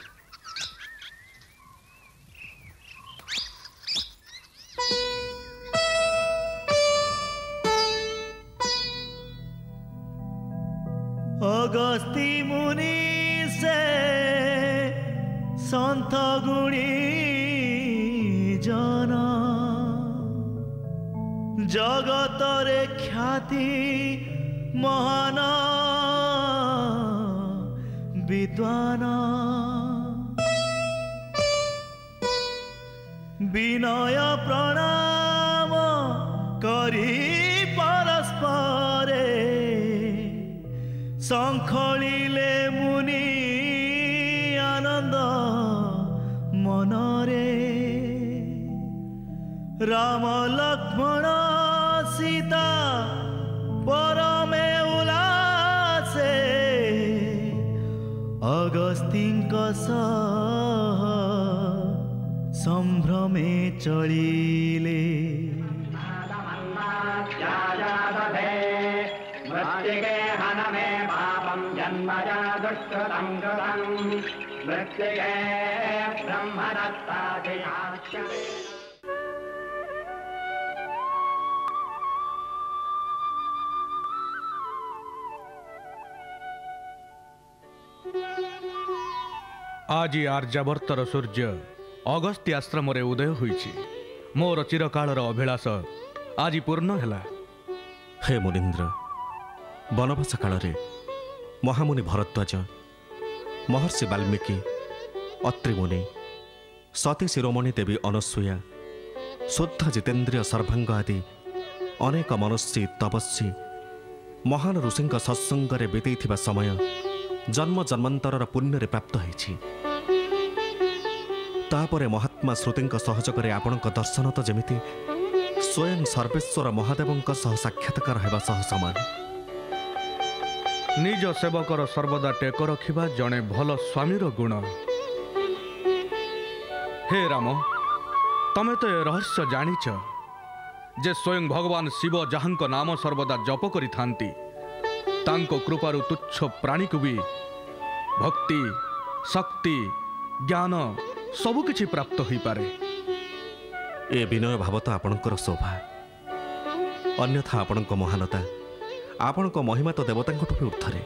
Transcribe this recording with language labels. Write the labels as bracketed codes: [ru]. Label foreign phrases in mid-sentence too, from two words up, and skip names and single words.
[or] ଅଗସ୍ତୀ ମୁନି ସେ ସନ୍ତ ଗୁଣୀ ଜନା ଜଗତ ରେ ଖ୍ୟାତି ମହାନ ବିଦ୍ୱାନ ବିନୟ ପ୍ରଣାମ କରୀ ପରସ୍ପରେ ଶଙ୍ଖଲିଲେ ମୁନି ଆନନ୍ଦ ମନରେ ରାମ ଲକ୍ଷ୍ମଣ ସୀତା ପରମେ ଉଲ୍ଲାସେ ଅଗସ୍ତୀଙ୍କ ସହ ସମ୍ଭ୍ରମେ ଚଳିଲେ। [sa] मृत्तिके हनमे पापं जन्मजा दुष्कृतं कृतं मृत्तिके ब्रह्मदत्ताधियास्यते। [or] ଆଜ ଆର୍ଯ୍ୟାବର୍ତ୍ତର ସୂର୍ଯ୍ୟ ଅଗସ୍ତ୍ୟ ଆଶ୍ରମ ଉଦୟ ହୋଇଛି। ମୋର ଚିରକାଳର ଅଭିଲାଷ ଆଜ ପୂର୍ଣ୍ଣ ହୈଲା। ହେ ମୁନୀନ୍ଦ୍ର, ବନବାସ କାଳ ମହାମୁନି ଭରଦ୍ୱାଜ ମହର୍ଷି ବାଲ୍ମୀକି ଅତ୍ରି ମୁନି ସତୀ ଶିରୋମଣି ଦେବୀ ଅନସୂୟା ଶୁଦ୍ଧ ଜିତେନ୍ଦ୍ରିୟ ସର୍ବାଙ୍ଗ ଆଦି ଅନେକ ମନୁଷ୍ୟ ତପସ୍ୱୀ ମହାନ ଋଷି ସତ୍ସଙ୍ଗେ ବିତାଇଥିବା ସମୟ ଜନ୍ମ ଜନ୍ମାନ୍ତର ପୁଣ୍ୟ ପ୍ରାପ୍ତ ହୋଇଛି। ତାପରେ ମହାତ୍ମା ଶ୍ରୁତି ସହଯୋଗେ ଆପଣଙ୍କ ଦର୍ଶନ ତୋ ଜମିତି ସ୍ୱୟଂ ସର୍ବେଶ୍ୱର ମହାଦେବ ସହ ସାକ୍ଷାତ୍କାର ହେବା ସହ ସମାନ। ନିଜ ସେବକର ସର୍ବଦା ଟେକ ରଖିବା ଜଣେ ଭଲ ସ୍ୱାମୀର ଗୁଣ। ହେ ରାମ, ତମେ ତୋ ରହସ୍ୟ ଜାଣିଛ ଯେ ସ୍ୱୟଂ ଭଗବାନ ଶିବ ଯାହାଙ୍କ ନାମ ସର୍ବଦା ଜପ କରି ଥାନ୍ତି ତାଙ୍କ କୃପାରୁ ତୁଚ୍ଛ ପ୍ରାଣୀ କୁ ଭି ଭକ୍ତି ଶକ୍ତି ଜ୍ଞାନ ସବୁ କିଛି ପ୍ରାପ୍ତ ହୋଇ ପାରେ। ଏ ବିନୟ ଭାବ ତୋ ଆପଣଙ୍କର ଶୋଭା, ଅନ୍ୟଥା ଆପଣଙ୍କ ମହାନତା ଆପଣଙ୍କ ମହିମା ତୋ ଦେବତାଙ୍କଠୁ ଭି ଊର୍ଦ୍ଧ୍ୱରେ।